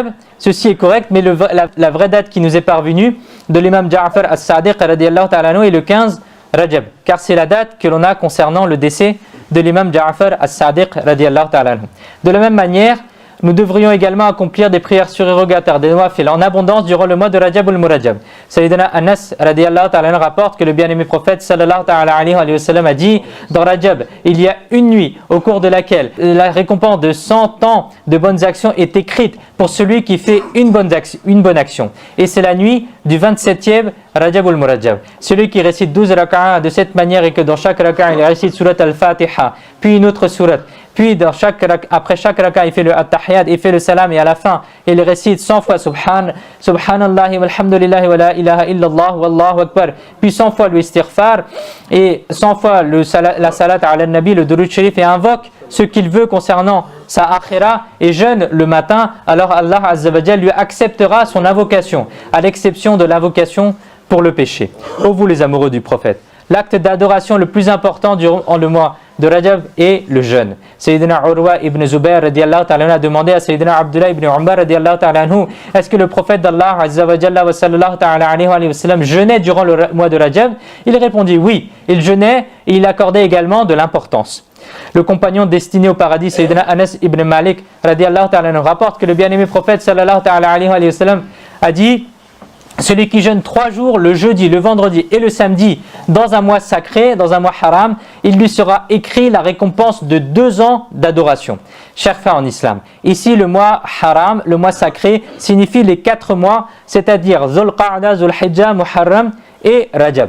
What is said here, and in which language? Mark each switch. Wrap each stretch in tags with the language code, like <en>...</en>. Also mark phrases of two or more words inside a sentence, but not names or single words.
<fr>Ceci est correct, mais la vraie date qui nous est parvenue de l'imam Ja'far as-Sadiq</fr> <ar>رضي الله تعالى عنه</ar> <fr>est le 15 Rajab, car c'est la date que l'on a concernant le décès de l'imam Ja'far as-Sadiq</fr> <ar>رضي الله تعالى عنه.</ar> <fr>De la même manière, nous devrions également accomplir des prières surérogatoires, des nawafil en abondance durant le mois de Rajab ou le Murajab. Sayyidina Anas</fr> <ar>رضي الله تعالى عنه</ar> <fr>rapporte que le bien-aimé prophète</fr> <ar>صلى الله تعالى عليه وسلم</ar> <fr>a dit: dans Rajab, il y a une nuit au cours de laquelle la récompense de 100 ans de bonnes actions est écrite pour celui qui fait une bonne action. Et c'est la nuit du 27e Rajab ou le Murajab. Celui qui récite 12 raka'a de cette manière et que dans chaque raka'a il récite</fr> <ar>سورة الفاتحة,</ar> <fr>puis une autre surat, puis après chaque raka'a il fait le at-tahiyat, il fait le salam et à la fin il récite 100 fois</fr> <ar>سبحان الله والحمد لله ولا إله إلا الله والله أكبر,</ar> <fr>puis 100 fois le istighfar et 100 fois la</fr> <ar>صلاة على النبي,</ar> <fr>le</fr> <ur>درود شریف,</ur> <fr>et invoque ce qu'il veut concernant sa akhira et jeûne le matin, alors Allah</fr> <ar>عز وجل</ar> <fr>lui acceptera son invocation, à l'exception de l'invocation pour le péché. Ô vous les amoureux du prophète, l'acte d'adoration le plus important durant le mois de Rajab est le jeûne. Sayyidina Urwa ibn Zubayr</fr> <ar>رضي الله تعالى عنه</ar> <fr>a demandé à Sayyidina Abdullah ibn Umar</fr> <ar>رضي الله تعالى عنه:</ar> <fr>est-ce que le prophète d'Allah</fr> <ar>عز وجل وصلى الله تعالى عليه وسلم</ar> <fr>jeûnait durant le mois de Rajab? Il répondit oui, il jeûnait et il accordait également de l'importance. Le compagnon destiné au paradis, Sayyidina Anas ibn Malik</fr> <ar>رضي الله تعالى عنه</ar> <fr>rapporte que le bien-aimé prophète</fr> <ar>صلى الله تعالى عليه وسلم</ar> <fr>a dit: celui qui jeûne 3 jours, le jeudi, le vendredi et le samedi, dans un mois sacré, dans un mois haram, il lui sera écrit la récompense de 2 ans d'adoration. Chers frères en islam, ici le mois haram, le mois sacré, signifie les 4 mois, c'est-à-dire Dhul Qa'da, Dhul Hijjah, Muharram et Rajab.</fr>